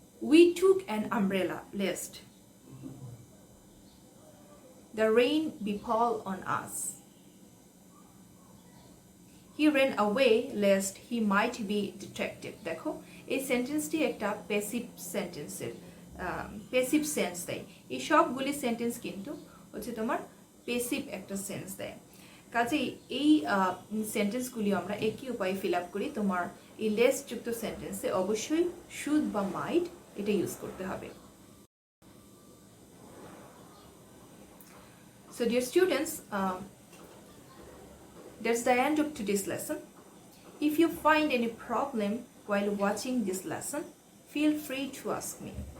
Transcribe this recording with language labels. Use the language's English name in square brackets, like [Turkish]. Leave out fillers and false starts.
[English] We took an umbrella lest the rain befall on us. He ran away lest he might be detected. [Bangla] দেখো এই সেন্টেন্সটি একটা passive সেন্টেন্সের passive sense দেয়। এই সবগুলি সেন্টেন্স কিন্তু হচ্ছে তোমার প্যাসিভ একটা সেন্স দেয়। কাজেই এই সেন্টেন্সগুলি আমরা একই উপায়ে ফিল আপ করি। তোমার এই লেস যুক্ত সেন্টেন্সে অবশ্যই শুড বা মাইট এটা ইউজ করতে হবে। [English] So dear students, that's the end of today's lesson. If you find any problem while watching this lesson, feel free to ask me.